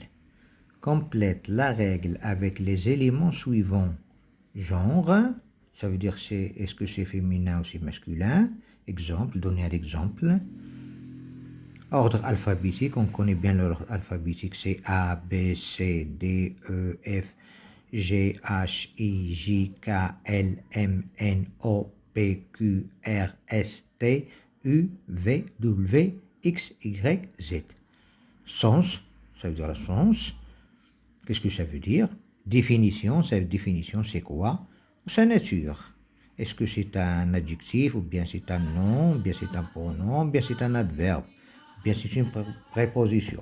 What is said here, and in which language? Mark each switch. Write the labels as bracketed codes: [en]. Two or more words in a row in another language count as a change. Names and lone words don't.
[fr] Complète la règle avec les éléments suivants. Genre, ça veut dire est-ce que c'est féminin ou c'est masculin. Exemple, donner un exemple. Ordre alphabétique, on connaît bien l'ordre alphabétique, c'est A, B, C, D, E, F, G, H, I, J, K, L, M, N, O, P, Q, R, S, T, U, V, W, X, Y, Z. Sens, ça veut dire le sens. Qu'est-ce que ça veut dire? Définition, définition, c'est quoi? Sa nature. Est-ce que c'est un adjectif, ou bien c'est un nom, ou bien c'est un pronom, ou bien c'est un adverbe, ou bien c'est une préposition.